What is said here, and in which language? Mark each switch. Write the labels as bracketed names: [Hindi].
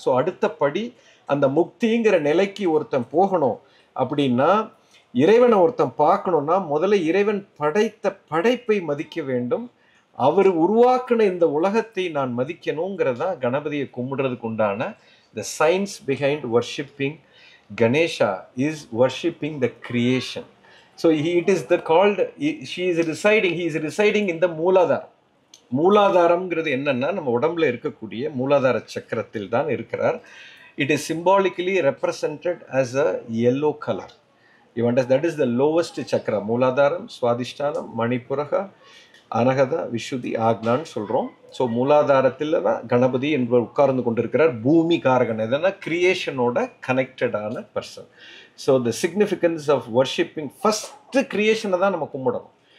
[Tamil] So அடுத்த படி அந்த முக்திங்கிற நிலைக்கு ஒருத்தன் போகணும் அப்படின்னா, இறைவனை ஒருத்தன் பார்க்கணும்னா முதல்ல இறைவன் படைத்த படைப்பை மதிக்க வேண்டும். அவர் உருவாக்குன இந்த உலகத்தை நான் மதிக்கணுங்கிறதா கணபதியை கும்பிடுறதுக்கு உண்டான [English] the science behind worshipping Ganesha is worshipping the creation. So it is called, he is residing in the Muladharam. [Tamil] மூலாதாரம்ங்கிறது என்னன்னா நம்ம உடம்புல இருக்கக்கூடிய மூலாதார சக்கரத்தில் தான் இருக்கிறார். [English] It is symbolically represented as a yellow color. You understand? That is the lowest chakra. [Tamil] மூலாதாரம், சுவாதிஷ்டானம், மணிப்புரகா, அனகதா, விஷுதி, ஆக்னான்னு சொல்கிறோம். ஸோ மூலாதாரத்தில் தான் கணபதி என்பவர் உட்கார்ந்து கொண்டிருக்கிறார். பூமி காரகன் எதனா கிரியேஷனோட கனெக்டடான person. [English] so the significance of worshipping, [Tamil] first கிரியேஷனை தான் நம்ம கும்பிடணும்.